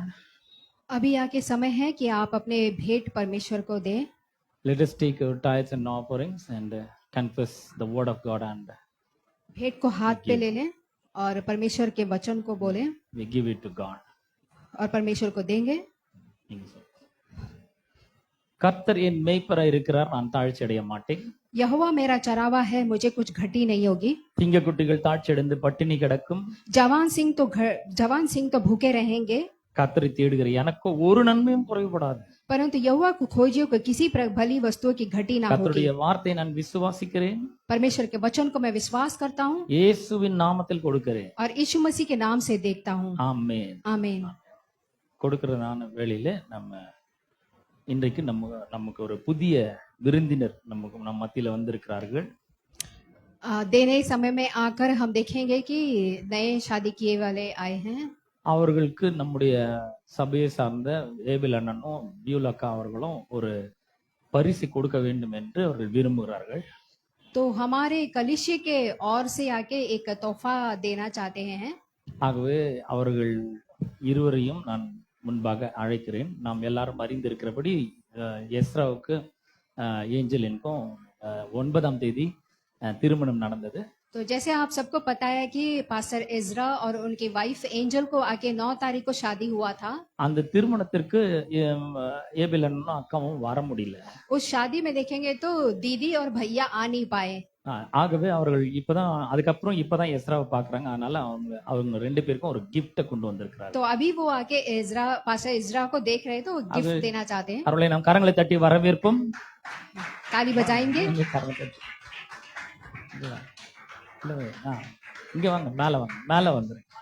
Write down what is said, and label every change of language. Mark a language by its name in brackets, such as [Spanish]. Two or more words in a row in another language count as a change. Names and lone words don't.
[Hindi] अभी आके समय है कि आप अपने भेंट परमेश्वर को दें। [English] Let us take our tithes and offerings and confess the word of God and [Hindi] भेंट को हाथ पे ले लें और परमेश्वर के वचन को बोलें [English] we give it to God. [Hindi] और परमेश्वर को देंगे। [Tamil] கர்த்தர் என் மேய்ப்பராய் இருக்கிறார், நான் தாழ்ச்சி அடைய மாட்டேன். [Hindi] यहोवा मेरा चरावा है, मुझे कुछ घटी नहीं होगी। [Tamil] சிங்கக்குட்டிகள் தாழ்ச்சி அடைந்து பட்டினி கிடக்கும், [Hindi] जवान सिंह तो भूखे रहेंगे। [Tamil] கர்த்தரை தேடுகிற எனக்கு ஒரு நன்மையும் குறைபடாது। [Hindi] परंतु यहोवा को खोजियो को किसी भली वस्तुओं की घटी ना होगी। [Tamil] கர்த்தருடைய வார்த்தையை நான் விசுவாசிக்கிறேன், [Hindi] परमेश्वर के वचन को मैं विश्वास करता हूँ, [Tamil] இயேசுவின் நாமத்தில் கொடுக்கிறேன் [Hindi] और यीशु मसीह के नाम से देखता हूँ। [Tamil] ஆமென் [Hindi] आमीन। [Tamil] கொடுக்கிறதான வேளையில நம்ம இன்றைக்கு நமக்கு ஒரு புதிய விருந்தினர் நம்ம மத்தியில வந்திருக்கிறார்கள்। [Hindi] देने समय में आकर हम देखेंगे कि नए शादी किए वाले आए हैं। [Tamil] அவர்களுக்கு நம்முடைய சபையை சார்ந்த ஏபில் அண்ணனும் பியூலக்கா அவர்களும் ஒரு பரிசு கொடுக்க வேண்டும் என்று அவர்கள் விரும்புகிறார்கள்। [Hindi] तो हमारे कलिशे के ओर से आके एक तोहफा देना चाहते हैं। [Tamil] ஆகவே அவர்கள் இருவரையும் நான் முன்பாக அழைக்கிறேன். நாம் எல்லாரும் அறிந்திருக்கிறபடி எஸ்ராவுக்கு ஏஞ்சலினுக்கும் 9ஆம் தேதி திருமணம் நடந்தது. [Hindi] तो जैसे आप सबको पता है कि पास्टर इजरा और उनकी वाइफ एंजल को आके 9 तारीख को शादी हुआ था। [Tamil] அந்த திருமணத்திற்கு ஏபேல் அண்ணனும் அக்காவும் வர முடியல. [Hindi] उस शादी में देखेंगे तो दीदी और भैया आ नहीं पाए। [Tamil] ஆகவே அவர்கள் இப்பதான் அதுக்கப்புறம் இப்பதான் எஸ்ராவை பாக்குறாங்க. அதனால அவங்க ரெண்டு பேருக்கும் ஒரு கிஃப்ட கொண்டு வந்திருக்கிறார். [Hindi] तो अभी वो आके इजरा पास्टर इजरा को देख रहे तो गिफ्ट देना चाहते हैं। [Tamil] அவர்களை நாம் கரங்களை தட்டி வரவேற்போம். [Hindi] ताली बजाएंगे। [Tamil] இங்க வாங்க, மேல வாங்க, மேல வந்துரு.